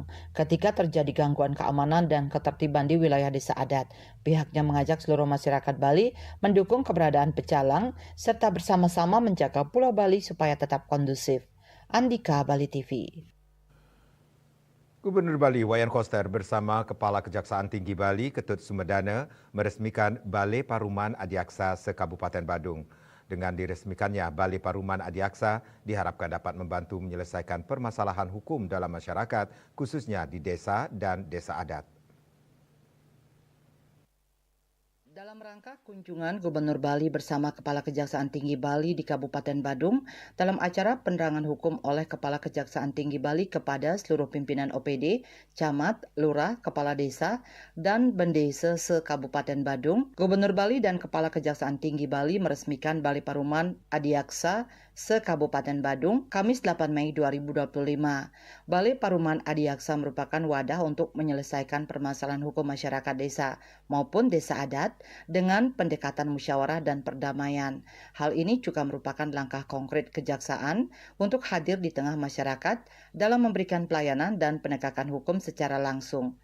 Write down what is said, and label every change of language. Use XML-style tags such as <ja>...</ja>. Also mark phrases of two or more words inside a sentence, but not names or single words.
<id>Ketika terjadi gangguan keamanan dan ketertiban di wilayah desa adat, pihaknya mengajak seluruh masyarakat Bali mendukung keberadaan pecalang serta bersama-sama menjaga Pulau Bali supaya tetap kondusif. Andika, Bali TV. Gubernur Bali Wayan Koster bersama Kepala Kejaksaan Tinggi Bali Ketut Sumedana meresmikan Balai Paruman Adiaksa se-Kabupaten Badung. Dengan diresmikannya Balai Paruman Adiaksa diharapkan dapat membantu menyelesaikan permasalahan hukum dalam masyarakat, khususnya di desa dan desa adat. Dalam rangka kunjungan Gubernur Bali bersama Kepala Kejaksaan Tinggi Bali di Kabupaten Badung dalam acara penerangan hukum oleh Kepala Kejaksaan Tinggi Bali kepada seluruh pimpinan OPD, camat, lurah, kepala desa, dan bendesa se-Kabupaten Badung, Gubernur Bali dan Kepala Kejaksaan Tinggi Bali meresmikan Balai Paruman Adiaksa se-Kabupaten Badung, Kamis 8 Mei 2025. Balai Paruman Adiaksa merupakan wadah untuk menyelesaikan permasalahan hukum masyarakat desa maupun desa adat dengan pendekatan musyawarah dan perdamaian. Hal ini juga merupakan langkah konkret kejaksaan untuk hadir di tengah masyarakat dalam memberikan pelayanan dan penegakan hukum secara langsung.</id>